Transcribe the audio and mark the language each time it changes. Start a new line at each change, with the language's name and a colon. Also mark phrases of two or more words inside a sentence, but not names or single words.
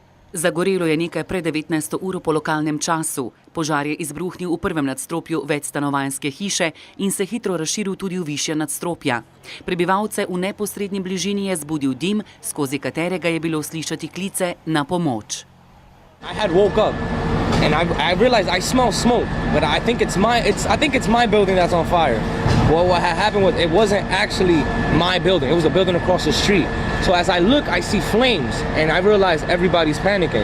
Slovenian: Zagorelo je nekaj pred 19. uro po lokalnem času. Požar je izbruhnil v prvem nadstropju večstanovanjske hiše in se hitro razširil tudi v višja nadstropja. Prebivalce v neposrednji bližini je zbudil dim, skozi katerega je bilo slišati klice na pomoč.
English: I had woke up and I realized I smell smoke, but I think it's my building that's on fire. Well, what had happened was it wasn't actually my building. It was a building across the street. So as I look, I see flames and I realize everybody's panicking.